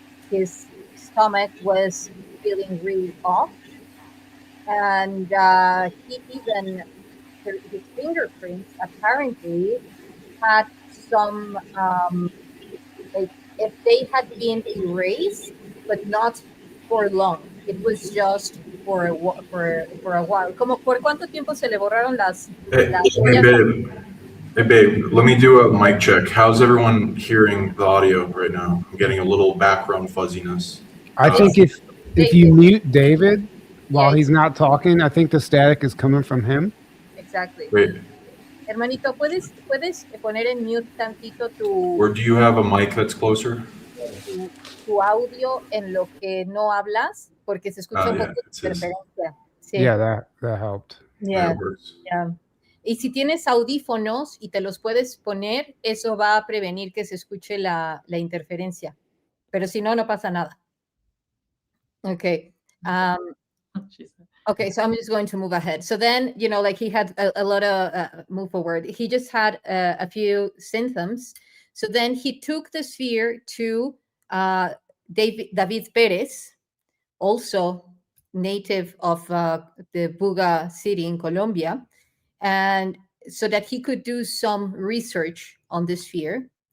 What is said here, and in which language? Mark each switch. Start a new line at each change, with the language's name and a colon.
English: His stomach was feeling really off, and he even, his fingerprints apparently had some, like if they had been erased, but not for long. It was just for a while.
Spanish: ¿Cómo por cuánto tiempo se le borraron las
English: Hey,
Spanish: huellas?
English: babe, let me do a mic check. How's everyone hearing the audio right now? I'm getting a little background fuzziness. I think if you mute David while he's not talking, I think the static is coming from him. Exactly. Wait,
Spanish: Hermanito, ¿puedes poner en mute tantito
English: or do you have a mic that's closer?
Spanish: tu audio en lo que no hablas? Porque se escucha un poco de interferencia. Sí.
English: Yeah, that helped. Yeah. That works. Yeah.
Spanish: Y si tienes audífonos y te los puedes poner, eso va a prevenir que se escuche la interferencia. Pero si no, no pasa nada.
English: Okay. Okay, so I'm just going to move ahead. So then, like he had a lot of move forward. He just had a few symptoms. So then he took the sphere to David Perez, also native of the Buga city in Colombia, and so that he could do some research on the sphere.